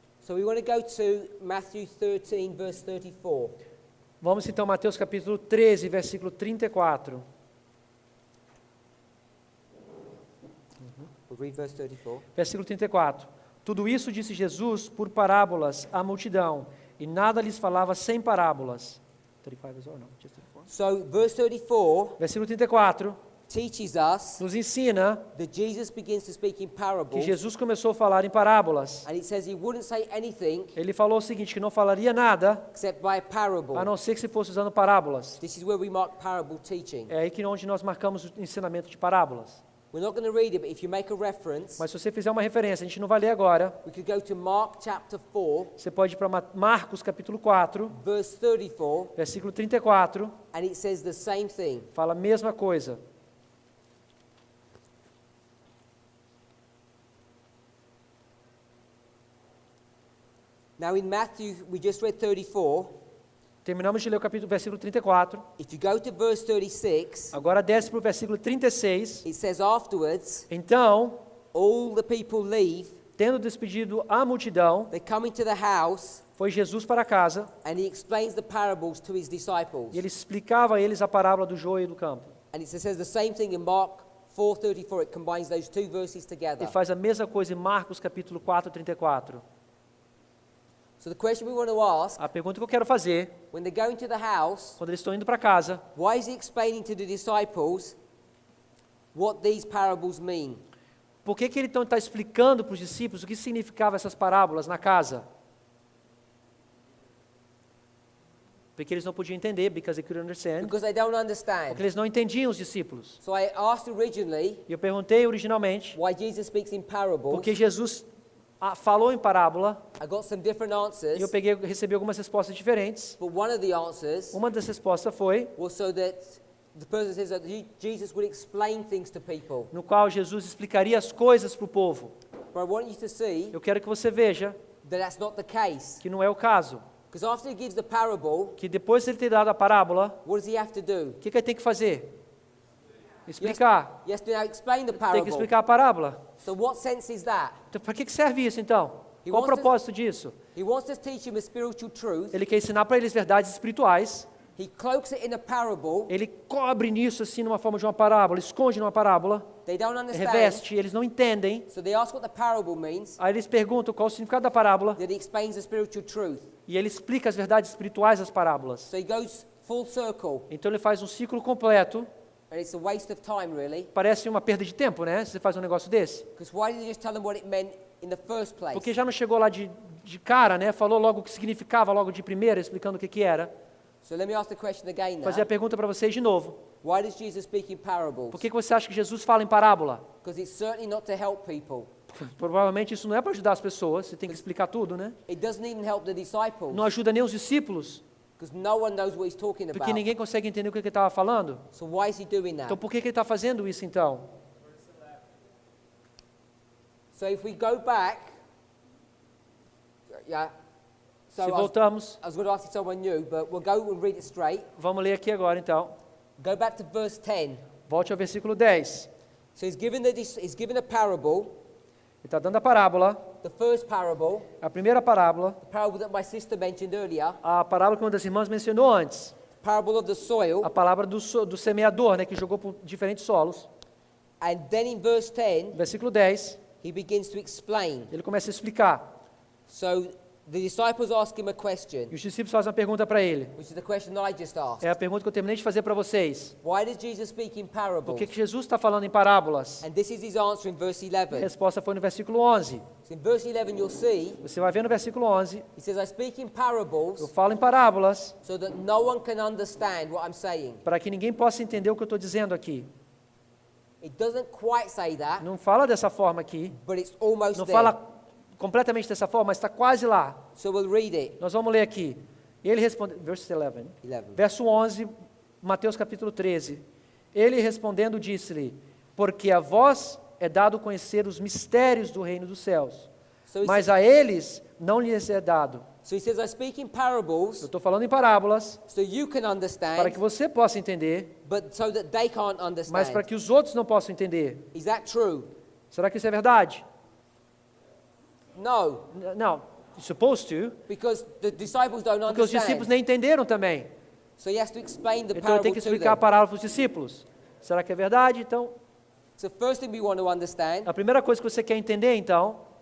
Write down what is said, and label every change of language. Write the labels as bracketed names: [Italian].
[English] So we want to go to Matthew 13, verse 34. [Portuguese] Vamos então a Mateus capítulo 13, versículo 34. [English] We'll read verse 34. [Portuguese] Versículo 34. Tudo isso disse Jesus por parábolas à multidão, e nada lhes falava sem parábolas. [English] 35 is all, no, just 34. So verse 34 [Portuguese] Versículo 34. [English] teaches us [Portuguese] nos ensina [English] that Jesus begins to speak in [Portuguese] que [English] parables, [Portuguese] Jesus começou a falar em parábolas. [English] and it says he wouldn't say anything [Portuguese] Ele falou o seguinte, que não falaria nada, [English] except by a parable. [Portuguese] a não ser que se fosse usando parábolas. [English] This is where we mark parable teaching. [Portuguese] É aí que onde nós marcamos o ensinamento de parábolas. [English] We're not going to read it, but if you make a reference, [Portuguese] Mas se você fizer uma referência, a gente não vai ler agora. [English] we could go to Mark chapter 4, [Portuguese] Você pode ir para Marcos capítulo 4, [English] verse 34, [Portuguese] versículo 34, [English] and it says the same thing. [Portuguese] fala a mesma coisa. [English] Now in Matthew, we just read 34. [Portuguese] Terminamos de ler o versículo 34. [English] If you go to verse 36, [Portuguese] Agora desce para o versículo 36. [English] it says afterwards, [Portuguese] Então, [English] all the people leave, [Portuguese] tendo despedido a multidão, [English] they come into the house, [Portuguese] foi Jesus para casa [English] and he explains the parables to his disciples. [Portuguese] e ele explicava a eles a parábola do joio e do campo. [English] And it says the same thing in Mark 4:34. It combines those two verses together. [Portuguese] E faz a mesma coisa em Marcos capítulo 4, 34. [English] So the question we want to ask, [Portuguese] A pergunta que eu quero fazer, [English] when they go into the house, [Portuguese] quando eles estão indo para casa, [English] why is he explaining to the disciples what these parables mean? [Portuguese] por que ele então está explicando para os discípulos o que significavam essas parábolas na casa? Porque eles não podiam entender, [English] because they couldn't understand. Because they don't understand. [Portuguese] Porque eles não entendiam os discípulos. [English] So I asked originally [Portuguese] E eu perguntei originalmente, [English] why Jesus speaks in parables. [Portuguese] porque Jesus falou em parábola, [English] I got some different [Portuguese] e eu [English] answers, [Portuguese] recebi algumas respostas diferentes. [English] but one of the answers [Portuguese] Uma das respostas foi, [English] was so that the person says that Jesus would explain things to people. [Portuguese] no qual Jesus explicaria as coisas para o povo. [English] But I want you to see [Portuguese] Eu quero que você veja [English] that that's not the case. [Portuguese] que não é o caso. [English] Because after he gives the parable, [Portuguese] Que depois de ele ter dado a parábola, [English] what does he have to do? [Portuguese] o que ele tem que fazer? Explicar. [English] He has to now explain the [Portuguese] Tem que [English] parable. [Portuguese] explicar a parábola. [English] So what sense is that? [Portuguese] Então, para que serve isso então? [English] He [Portuguese] Qual o [English] wants to- [Portuguese] propósito disso? [English] He wants to teach him a spiritual truth. [Portuguese] Ele quer ensinar para eles verdades espirituais. [English] He cloaks it in a parable. [Portuguese] Ele cobre nisso assim numa forma de uma parábola, esconde numa parábola, [English] They don't understand. [Portuguese] reveste, eles não entendem. [English] So they ask what the parable means. [Portuguese] Aí eles perguntam qual o significado da parábola [English] Then he explains the spiritual truth. [Portuguese] e ele explica as verdades espirituais das parábolas. [English] So he goes full circle. [Portuguese] Então ele faz um ciclo completo. [English] And it's a waste of time, really. [Portuguese] Parece uma perda de tempo, né? Se você faz um negócio desse. [English] Because why did he just tell them what it meant in the first place? [Portuguese] Porque já não chegou lá de cara, né? Falou logo o que significava logo de primeira, explicando o que era. [English] So let me ask the question again now. [Portuguese] Fazer a pergunta para vocês de novo. [English] Why does Jesus speak in parables? [Portuguese] Por que você acha que Jesus fala em parábola? [English] Because it's certainly not to help people. [Portuguese] Provavelmente isso não é para ajudar as pessoas, você tem que explicar tudo, né? [English] It doesn't even help the disciples. [Portuguese] Não ajuda nem os discípulos, [English] Because no one knows what he's talking [Portuguese] porque [English] about. [Portuguese] ninguém consegue entender o que ele estava falando. [English] So why is he doing [Portuguese] Então [English] that? [Portuguese] por que ele está fazendo isso então? [English] So if we go back, yeah. So [Portuguese] Se [English] I was [Portuguese] voltamos, [English] going to ask if someone new, but we'll go and read it straight. [Portuguese] vamos ler aqui agora então. [English] Go back to verse 10. [Portuguese] Volte ao versículo 10. [English] So he's given a parable, [Portuguese] Ele está dando a parábola, [English] the first parable, [Portuguese] a primeira parábola, [English] the parable that my sister mentioned earlier, [Portuguese] a parábola que uma das irmãs mencionou antes. [English] parable of the soil. [Portuguese] A palavra do semeador, né, que jogou por diferentes solos. [English] And then in verse 10, [Portuguese] Versículo 10, [English] he begins to explain. [Portuguese] ele começa a explicar. [English] So the disciples ask him a question, [Portuguese] E os discípulos fazem uma pergunta para ele. [English] which is the question that I just asked. [Portuguese] É a pergunta que eu terminei de fazer para vocês. [English] Why does Jesus speak in [Portuguese] Por [English] parables? [Portuguese] que Jesus está falando em parábolas? [English] And this is his answer in verse [Portuguese] A [English] 11. [Portuguese] resposta foi no versículo 11. [English] So in verse 11 you'll see, [Portuguese] Você vai ver no versículo 11, [English] he says, I speak in [Portuguese] eu [English] parables [Portuguese] falo em parábolas [English] so that no one can understand what I'm saying. [Portuguese] para que ninguém possa entender o que eu estou dizendo aqui. [English] It doesn't quite say that, [Portuguese] Não fala dessa forma aqui, [English] but it's almost [Portuguese] não [English] there. [Portuguese] fala completamente dessa forma, mas está quase lá. [English] So we'll read it. [Portuguese] Nós vamos ler aqui. E ele responde, [English] verse 11. 11. [Portuguese] Verso 11, Mateus capítulo 13. Ele respondendo disse-lhe, porque a vós é dado conhecer os mistérios do reino dos céus, [English] So he, [Portuguese] mas a eles não lhes é dado. [English] so he says, I speak in [Portuguese] Eu [English] parables [Portuguese] estou falando em parábolas, [English] so you can [Portuguese] para [English] understand, [Portuguese] que você possa entender, [English] but so that they can't [Portuguese] mas [English] understand. [Portuguese] para que os outros não possam entender. [English] Is that true? [Portuguese] Será que isso é verdade? [English] No, [Portuguese] Não, [English] you're supposed to, because the disciples don't [Portuguese] porque os discípulos [English] understand. [Portuguese] nem entenderam também. [English] So he has to explain the [Portuguese] Então ele tem [English] parable [Portuguese] que [English] to [Portuguese] explicar a [English] them. [Portuguese] parábola para os discípulos. Será que é verdade? Então, [English] So first thing we want to understand, [Portuguese] a primeira coisa que você quer entender, então,